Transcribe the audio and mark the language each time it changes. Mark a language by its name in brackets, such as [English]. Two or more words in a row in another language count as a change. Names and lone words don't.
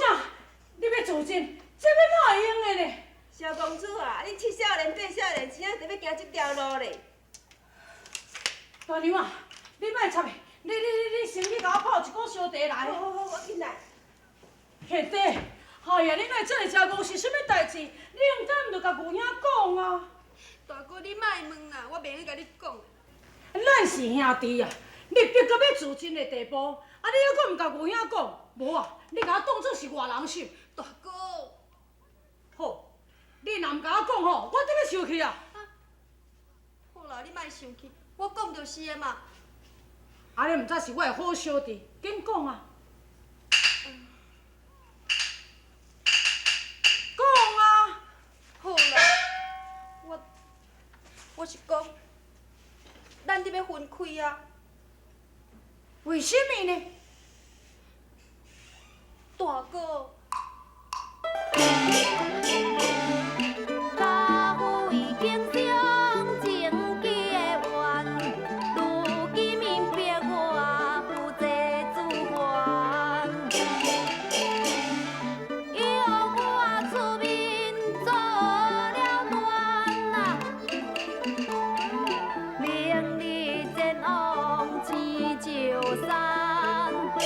[Min Nan Chinese] 你要做阵，这要哪会用的呢？小公主啊，你七少年八少年，怎啊就要行这条路咧？大娘啊，你莫插的，你先去甲我泡一锅烧茶来。好，我进来。兄弟，哎呀，你莫这个真戆是啥物代志？你用咱毋着甲牛兄讲啊？大哥，你莫问啦，我袂去甲你讲。咱是兄弟啊，你逼到要自尽的地步，啊，你还阁毋甲牛兄讲？无啊，你甲我当作是外人想。大哥，好，你若毋甲我讲吼，我得要生气啊！好啦，你莫生气，我讲就是的嘛。安尼毋则是我的好小弟，紧讲啊！讲啊！好啦，我是讲，咱得要分开啊。为什么呢？大哥，家父已经伤情结怨，如今因逼我负债自还，又我出面做了乱啊，明日前往青石山。